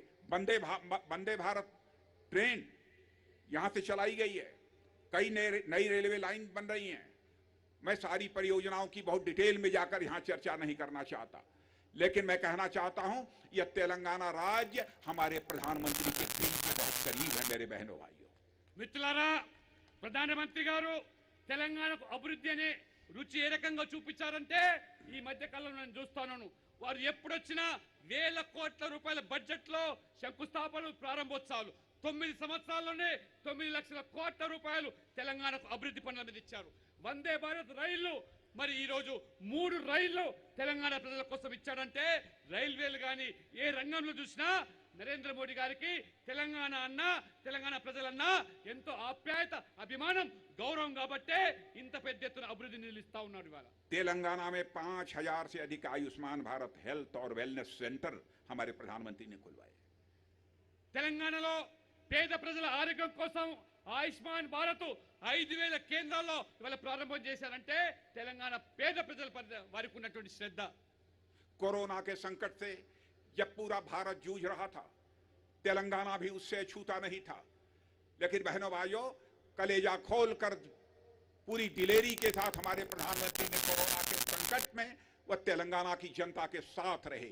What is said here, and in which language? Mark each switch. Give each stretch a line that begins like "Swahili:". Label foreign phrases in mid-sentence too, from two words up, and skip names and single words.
Hindi: वंदे भारत ट्रेन यहां से चलाई गई है, कई नई रेलवे लाइन बन रही हैं। मैं सारी परियोजनाओं की बहुत डिटेल में जाकर यहां चर्चा नहीं करना चाहता, लेकिन मैं कहना चाहता हूं यह तेलंगाना राज्य हमारे प्रधानमंत्री के दिल के बहुत करीब है मेरे बहनों भाइयों।
Telugu: మిత్రులారా, ప్రధానమంత్రి గారు తెలంగాణకు అభివృద్ధి అనే రుచి ఏ రకంగా చూపించారంటే ఈ మధ్య కాలంలో నేను చూస్తున్నాను. వారు ఎప్పుడొచ్చినా 1,000 కోట్ల రూపాయల బడ్జెట్ లో శంకుస్థాపనలు, ప్రారంభోత్సవాలు. 9 సంవత్సరాల్లోనే 9 లక్షల కోట్ల రూపాయలు తెలంగాణకు అభివృద్ధి పనుల మీద ఇచ్చారు. వందే భారత్ రైళ్లు, మరి ఈ రోజు 3 రైళ్లు తెలంగాణ ప్రజల కోసం ఇచ్చాడంటే రైల్వేలు కానీ ఏ రంగంలో చూసినా నరేంద్ర మోడీ గారికి తెలంగాణ అన్న, తెలంగాణ ప్రజలన్నా ఎంతో ఆప్యాయత, అభిమానం, గౌరవం కాబట్టే ఇంత పెద్ద ఎత్తున అభివృద్ధి నిలుస్తా ఉన్నాడు. ఇవాళ
Hindi: तेलंगाना में 5,000 से अधिक आयुष्मान भारत हेल्थ और
English: wellness center
Hindi: हमारे प्रधानमंत्री ने खुलवाए।
Telugu: తెలంగాణలో పేద ప్రజల ఆరోగ్యం కోసం ఆయుష్మాన్ భారత్ 5,000 కేంద్రాల్లో ఇవాళ ప్రారంభం చేశారంటే తెలంగాణ పేద ప్రజల వారికి ఉన్నటువంటి శ్రద్ధ.
Hindi: कोरोना के संकट से जब पूरा भारत जूझ रहा था, तेलंगाना भी उससे छूता नहीं था, लेकिन बहनों भाइयों, कलेजा खोलकर पूरी दिलेरी के साथ हमारे प्रधानमंत्री ने कोरोना के संकट में वह तेलंगाना की जनता के साथ रहे।